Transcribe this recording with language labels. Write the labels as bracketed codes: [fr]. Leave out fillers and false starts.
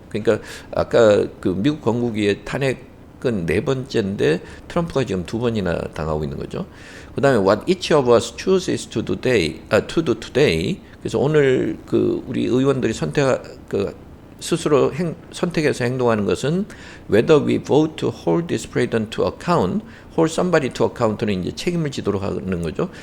[ko] 그러니까 아까 미국 건국 이후의 탄핵은 네 번째인데 트럼프가 지금 두 번이나 당하고 있는 거죠. [en] 그 다음에 what each of us chooses to do today. [ko] 그래서 오늘 우리 의원들이 스스로 선택해서 행동하는 것은 whether we vote to hold this president to account, hold somebody to account는 이제 책임을 지도록 하는 거죠.